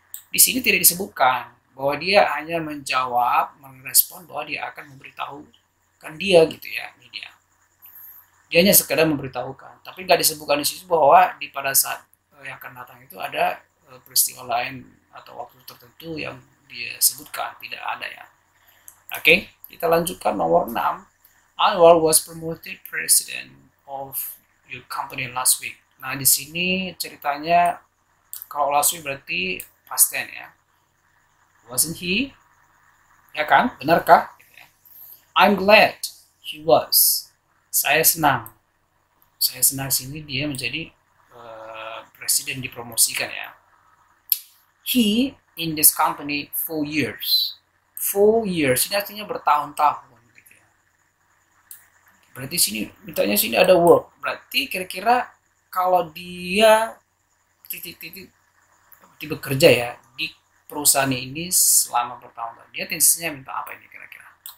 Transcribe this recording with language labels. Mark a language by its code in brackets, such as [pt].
[id] Di sini tidak disebutkan bahwa dia hanya menjawab, merespon bahwa dia akan memberitahukan dia gitu ya. Ini dia hanya sekedar memberitahukan, tapi nggak disebutkan di situ bahwa pada saat yang akan datang itu ada peristiwa lain atau waktu tertentu yang dia sebutkan, tidak ada ya. Oke, kita lanjutkan nomor 6. [en] Anwar was promoted president of your company last week. [id] Nah, di sini ceritanya kalau last week berarti past tense ya. [en] Wasn't he? [id] Ya kan? Benarkah? [en] I'm glad he was. [id] Saya senang. Saya senang sini dia menjadi presiden, dipromosikan ya. [en] He in this company 4 years. [id] 4 years ini artinya bertahun-tahun gitu ya. Berarti sini mintanya sini ada work. Berarti kira-kira kalau dia titik-titik bekerja ya di perusahaan ini selama bertahun-tahun, dia tensinya minta apa ini kira-kira?